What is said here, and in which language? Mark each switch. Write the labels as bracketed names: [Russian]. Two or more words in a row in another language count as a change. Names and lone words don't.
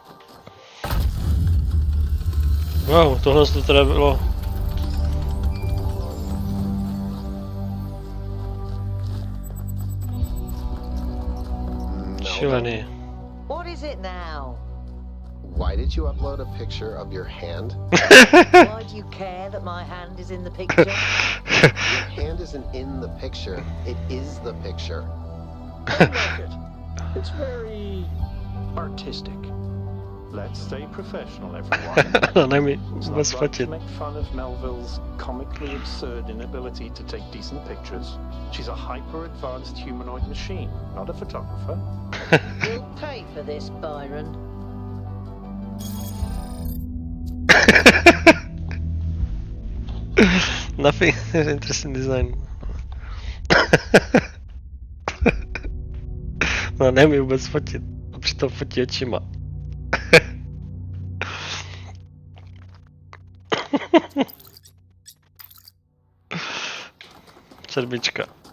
[Czech] Wow, tohle to teda bylo. Šílený. [English] What is it now? Why did you upload a picture of your hand? Why do you care that my hand is in the picture? Your hand isn't in the picture, it is the picture. I like it. It's very artistic. Let's stay professional, everyone. Let me It's not right to make fun of Melville's comically absurd inability to take decent pictures. She's a hyper-advanced humanoid machine, not a photographer. You'll pay for this, Byron. Nothing interesting design. [Czech] No, nemí vůbec fotit. Přitom fotí očima. Sedmička.